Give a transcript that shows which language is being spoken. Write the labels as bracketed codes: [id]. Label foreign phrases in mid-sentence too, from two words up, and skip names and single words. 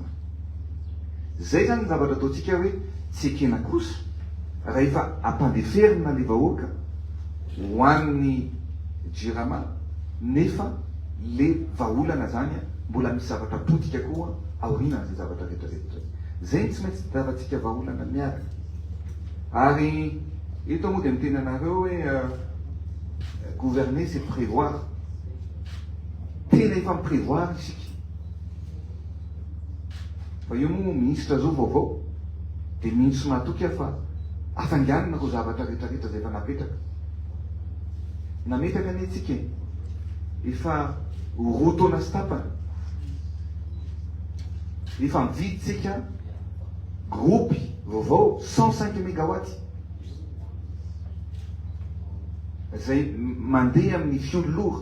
[mg] Zay zany ny zavatra ataontsika hoe tsy ekena kosa raha efa ampandeferina le vahoaka ho an'ny jirama nefa le vahaolana zany mbola misy zavatra potika koa aorinan'izay zavatra rehetrarehetra. Zay tsy maintsy tadavantsika vahaolana miaraka. Ary eto moa dia miteny anareo hoe [fr] gouverner c'est prévoir. [mg] Tena efa miprévoir isika. Fa io moa ministra zao vaovao dia mihitsy mahatoky fa afanganana koa zavatra rehetrarehetra zay efa napetraka. Nametraka ny antsika efa roa taona sy tapany efa mividitsika groupe vaovao 105 mégawatts zay mandeha amin'ny fioly lourd.